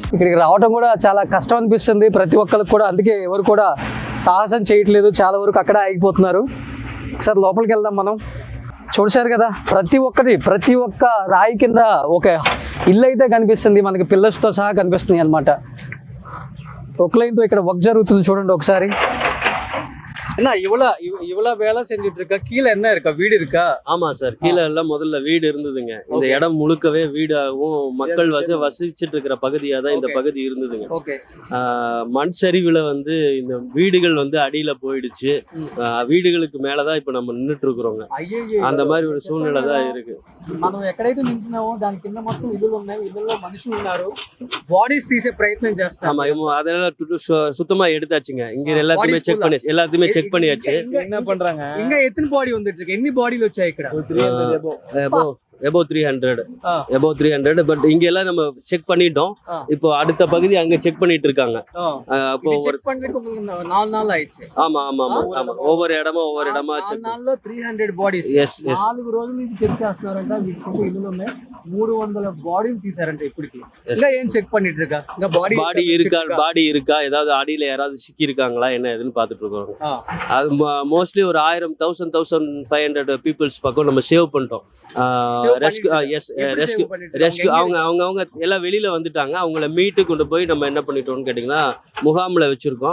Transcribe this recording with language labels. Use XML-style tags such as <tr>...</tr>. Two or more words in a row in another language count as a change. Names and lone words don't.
<te>ఇక్కడికి రావడం కూడా చాలా కష్టం అనిపిస్తుంది ప్రతి ఒక్కరికి కూడా, అందుకే ఎవరు కూడా సాహసం చేయట్లేదు, చాలా వరకు అక్కడ ఆగిపోతున్నారు. ఒకసారి లోపలికి వెళ్దాం మనం. చూసారు కదా, ప్రతి ఒక్క రాయి కింద ఒక ఇల్లు అయితే కనిపిస్తుంది మనకి, పిల్లర్స్తో సహా కనిపిస్తుంది అనమాట. ప్రొక్లైన్తో ఇక్కడ వర్క్ జరుగుతుంది చూడండి ఒకసారి.</te> <ta>என்ன இவ்வளவு வேலை செஞ்சுட்டு இருக்கா? கீழே என்ன இருக்கா? வீடு இருக்கா? ஆமா சார், கீழே எல்லாம் முதல்ல வீடு இருந்ததுங்க. இந்த இடம் முழுக்கவே வீடாகவும் மக்கள் வசிச்சுட்டு இருக்கிற பகுதியா தான் இந்த பகுதி இருந்ததுங்க. மண் சரிவுல வந்து இந்த வீடுகள் வந்து அடியில போயிடுச்சு. வீடுகளுக்கு மேலதான் இப்ப நம்ம நின்றுட்டு இருக்கிறோங்க. அந்த மாதிரி ஒரு சூழ்நிலை தான் இருக்கு.</ta> <te>మనం ఎక్కడైతే నించున్నామో దాని కింద మొత్తం ఇల్లులు ఉన్నాయి, ఇల్లులో మనుషులు ఉన్నారు. బాడీస్ తీసే ప్రయత్నం చేస్తాం.</te> <ta>ஆமா, அதெல்லாம் சுத்தமா எடுத்தாச்சுங்க. இங்க எல்லாத்தையுமே செக் பண்ணியாச்சு. என்ன பண்றாங்க? இங்க எத்தனை பாடி வந்துட்டு இருக்கு?</ta> <te>எన్ని బాడీలు వచ్చాయి ఇక్కడ?</te> <ta>300 above 300 பட் இங்க எல்லாம் நம்ம செக் பண்ணிட்டோம். இப்போ அடுத்த பகுதி அங்க செக் பண்ணிட்டு இருக்காங்க. அப்போ செக் பண்றதுக்கு உங்களுக்கு 4 நாள் ஆயிடுச்சு. ஆமா ஒவ்வொரு இடமா</ta> <te>చెక్ 4 నాల్లో 300 బాడీస్. 4 రోజుల నుంచి చెక్ చేస్తున్నారంట. వీటికి ఇల్లులు ఉన్నాయి, 300 బాడీలు తీసారంట ఇప్పటికి. ఇంకా ఏం చెక్</te> <ta>பண்ணிட்டு இருக்கா?</ta> <te>ఇంకా</te> <ta>பாடி இருக்கா, ஏதாவது அடியில யாராவது சிக்கி இருக்காங்களா என்ன ஏதுன்னு பாத்துட்டு இருக்கோம். அது மோஸ்ட்லி ஒரு 1000-1500 பீப்புள்ஸ் பக்கம் நம்ம சேவ் பண்ணிட்டோம். ரெஸ்க்யூ அவங்க எல்லாம் வெளியில வந்துட்டாங்க. அவங்கள மீட்டு கொண்டு போய் நம்ம என்ன பண்ணிட்டோம்னு கேட்டீங்கன்னா முகாம்ல வச்சிருக்கோம்.</ta>